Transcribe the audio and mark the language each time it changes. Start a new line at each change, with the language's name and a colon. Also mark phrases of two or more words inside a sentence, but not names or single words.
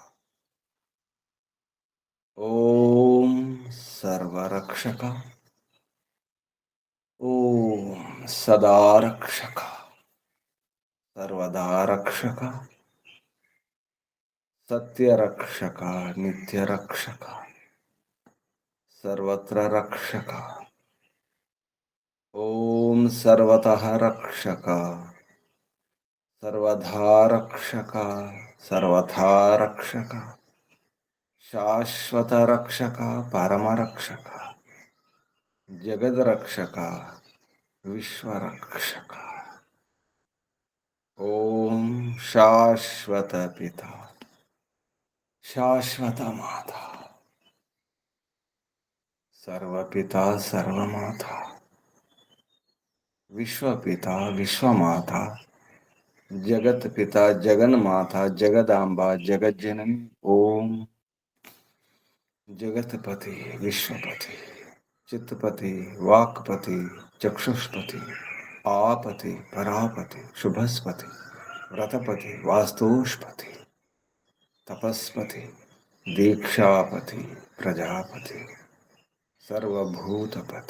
Sanskrit: ॐ सर्वरक्षक ॐ सदा रक्षक सर्वदा रक्षक सत्यरक्षक नित्यरक्षक सर्वत्र रक्षक ॐ सर्वतः रक्षक सर्वधा रक्षक सर्वथा रक्षक శాశ్వత రక్షక పరమరక్షక జగద్రక్షక విశ్వరక్షక. ఓం శాశ్వత పిత శాశ్వత మాత సర్వపిత సర్వమాత విశ్వపిత విశ్వమాత జగత్పిత జగన్మాత జగదాంబ జగజ్జనని. ఓం जगतपति विश्वपति चित्तपति वाक्पति चक्षुष्पति आपति परापति शुभस्पति व्रतपति वास्तुष्पति तपस्पति दीक्षापति प्रजापति सर्वभूतपति.